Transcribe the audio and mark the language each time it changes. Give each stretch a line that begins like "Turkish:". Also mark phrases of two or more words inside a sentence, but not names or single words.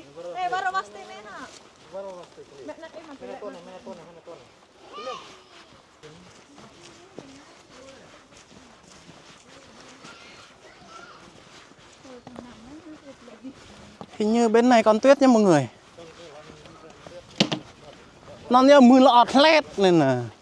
Vietnamese: Baru pasti mena. Baru pasti. Nak mana tuan. Hình như bên này còn tuyết nha mọi người. Nó như mưa lọt lét nên là.